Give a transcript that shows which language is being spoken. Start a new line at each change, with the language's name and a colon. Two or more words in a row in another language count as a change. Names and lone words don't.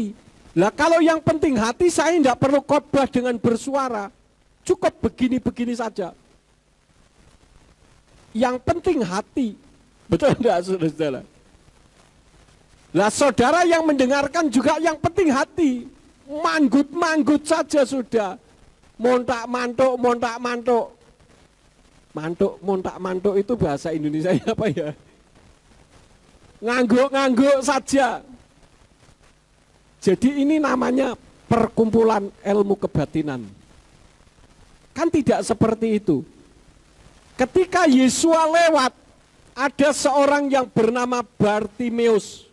Indonesian: Lah kalau yang penting hati, saya enggak perlu khotbah dengan bersuara. Cukup begini-begini saja. Yang penting hati. Betul enggak, saudara-saudara? Lah saudara yang mendengarkan juga yang penting hati. Manggut-manggut saja sudah.
Javanese: Montak-mantuk, montak-mantuk. Mantuk, montak-mantuk
Indonesian: itu bahasa Indonesia apa ya? Ngangguk-ngangguk saja. Jadi ini namanya perkumpulan ilmu kebatinan. Kan tidak seperti itu. Ketika Yesus lewat, ada seorang yang bernama Bartimeus.